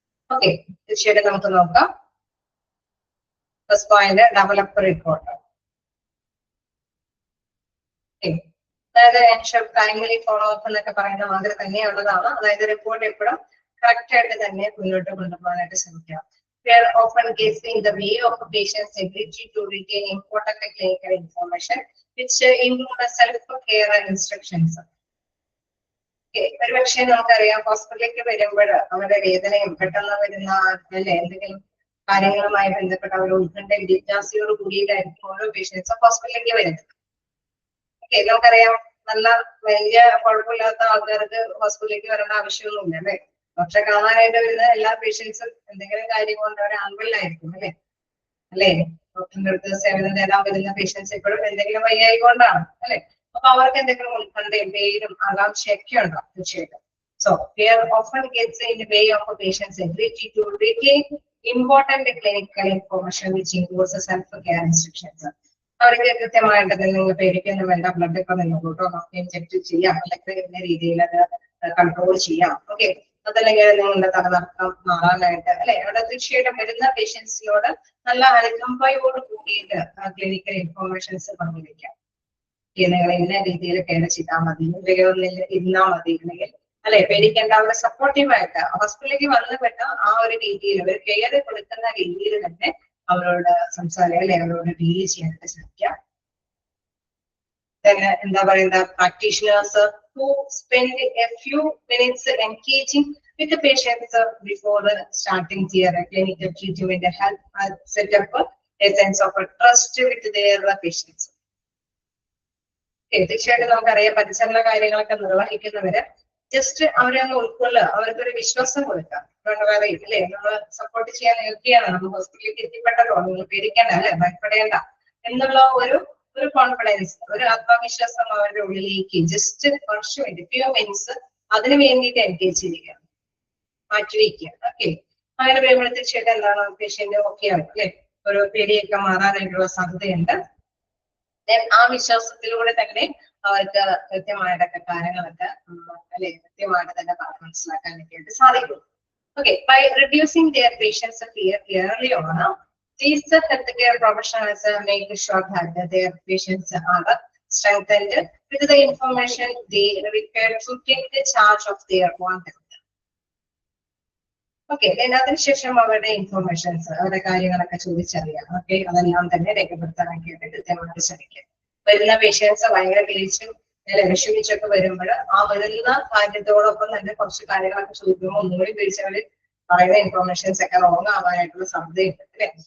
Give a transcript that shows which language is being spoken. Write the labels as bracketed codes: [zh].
[ml] Okay, തീർച്ചയായിട്ടും നമുക്ക് നോക്കാം. First point, develop report. അതായത് ടൈംലി ഫോളോ അപ്പ് എന്നൊക്കെ പറയുന്ന മാതിരി തന്നെയുള്ളതാണ്. അതായത് റിപ്പോർട്ട് എപ്പോഴും കറക്റ്റ് ആയിട്ട് തന്നെ മുന്നോട്ട് കൊണ്ടുപോകാനായിട്ട് ശ്രമിക്കാം. [en] We are often guessing the way of a patient's ability to retain important clinical information, which include self-care and instructions. [ml] ഒരുപക്ഷെ നമുക്കറിയാം ഹോസ്പിറ്റലിലേക്ക് വരുമ്പോൾ അവരുടെ വേദനയും പെട്ടെന്ന് വരുന്ന അല്ലെ എന്തെങ്കിലും കാര്യങ്ങളുമായി ബന്ധപ്പെട്ട ഒരു ഉത്കണ്ഠ ജിജ്ഞാസയോട് കൂടിയിട്ടായിരിക്കും ഓരോ പേഷ്യൻസും ഹോസ്പിറ്റലിലേക്ക് വരുന്നത്. നമുക്കറിയാം നല്ല വലിയ കുഴപ്പമില്ലാത്ത ആൾക്കാർക്ക് ഹോസ്പിറ്റലിലേക്ക് വരേണ്ട ആവശ്യമൊന്നുമില്ല അല്ലെ? പക്ഷെ കാണാനായിട്ട് വരുന്ന എല്ലാ പേഷ്യൻസും എന്തെങ്കിലും കാര്യം കൊണ്ട് അവർ ആൺപിള്ളായിരിക്കും അല്ലെ? ഡോക്ടറിന്റെ അടുത്ത് സേവനം തേടാൻ വരുന്ന പേഷ്യൻസ് എപ്പോഴും എന്തെങ്കിലും വയ്യായി കൊണ്ടാണ് അല്ലെ? അപ്പൊ അവർക്ക് എന്തെങ്കിലും ഉത്കണ്ഠയും പേരും ആകാംക്ഷയൊക്കെ ഉണ്ടാവും തീർച്ചയായിട്ടും. [en] So fear often gets in the way of a patient's ability to retain important clinical information, which includes self-care instructions. [ml] അവർക്ക് കൃത്യമായിട്ട് നിങ്ങൾ പേടിക്കുന്ന വേണ്ട, ബ്ലഡ് ഒക്കെ നിന്നോട്ടോ നമുക്ക് ഇൻജെക്ട് ചെയ്യാം, അല്ലെങ്കിൽ ഇന്ന രീതിയിൽ അത് കൺട്രോൾ ചെയ്യാം. ഓക്കെ, അതല്ലെങ്കിൽ നിങ്ങളുടെ തലനടക്കം മാറാനായിട്ട് അല്ലെ? അവിടെ തീർച്ചയായിട്ടും വരുന്ന പേഷ്യൻസിനോട് നല്ല അനുകമ്പയോട് കൂടിയിട്ട് ക്ലിനിക്കൽ ഇൻഫോർമേഷൻസ് പങ്കുവയ്ക്കാം. നിങ്ങൾ ഇന്ന രീതിയിൽ കെയർ ചെയ്താൽ മതി, ഇരുന്നാ മതി, അല്ലെങ്കിൽ അല്ലെ പേടിക്കേണ്ട. അവരെ സപ്പോർട്ടീവായിട്ട് ഹോസ്പിറ്റലിലേക്ക് വന്നുപെട്ട ആ ഒരു രീതിയിൽ ഒരു കെയർ കൊടുക്കുന്ന രീതിയിൽ തന്നെ അവരോട് സംസാരിക്കുക അല്ലെ? അവരോട് ഡീൽ ചെയ്യാനായിട്ട് ശ്രമിക്കാം. എന്താ പറയുക, [en] Practitioners who spend a few minutes engaging with the patients before starting their clinical treatment help set up a sense of trust with their patients. [ml] തീർച്ചയായിട്ടും നമുക്കറിയാം പരിചരണ കാര്യങ്ങളൊക്കെ നിർവഹിക്കുന്നവര് ജസ്റ്റ് അവരെ ഒന്ന് ഉൾക്കൊള്ളുക, അവർക്കൊരു വിശ്വാസം കൊടുക്കുക. പറയും അല്ലെ, നമ്മൾ സപ്പോർട്ട് ചെയ്യാൻ നിൽക്കുകയാണ്, നമ്മൾ ഹോസ്പിറ്റലിലേക്ക് എത്തിപ്പെട്ടല്ലോ, നിങ്ങൾ പേടിക്കേണ്ട അല്ലെ, ഭയപ്പെടേണ്ട എന്നുള്ള ഒരു കോൺഫിഡൻസ്, ഒരു ആത്മവിശ്വാസം അവരുടെ ഉള്ളിലേക്ക് ജസ്റ്റ് കുറച്ച് ഫ്യൂ മിനിറ്റ്സ് അതിന് വേണ്ടിയിട്ട് എൻഗേജ് ചെയ്യുക, മാറ്റിവെക്കുക. ഓക്കെ, അങ്ങനെ വരുമ്പോൾ തീർച്ചയായിട്ടും എന്താണ് പേഷ്യന്റ് ഓക്കെ ആണ് അല്ലെ? ഒരു പേടിയൊക്കെ മാറാനായിട്ടുള്ള സാധ്യതയുണ്ട്. ആ വിശ്വാസത്തിലൂടെ തന്നെ അവർക്ക് കൃത്യമായിട്ടൊക്കെ കാര്യങ്ങളൊക്കെ അല്ലെ കൃത്യമായിട്ട് തന്നെ പറഞ്ഞ് മനസ്സിലാക്കാനൊക്കെ ആയിട്ട് സാധിക്കും. [en] Okay, by reducing their patients' fear early on, these healthcare professionals make sure that their patients are strengthened with the information they require to take the charge of their own health. [ml] Okay, അതിനുശേഷം അവരുടെ informations, അവരുടെ കാര്യങ്ങളൊക്കെ ചോദിച്ചറിയാം. Okay, അതെല്ലാം തന്നെ രേഖപ്പെടുത്താനായിട്ട് കൃത്യമായിട്ട് ശ്രമിക്കുക. വരുന്ന പേഷ്യൻസ് ഭയങ്കര ദേഷ്യം വിഷമിച്ചൊക്കെ വരുമ്പോൾ ആ വരുന്ന കാര്യത്തോടൊപ്പം തന്നെ കുറച്ച് കാര്യങ്ങളൊക്കെ ചോദിക്കുമ്പോൾ ഒന്നുകൂടി പേടിച്ചവര് പറയുന്ന ഇൻഫോർമേഷൻസ് ഒക്കെ റോങ് ആവാനായിട്ടുള്ള സാധ്യതയുണ്ട് അല്ലെ.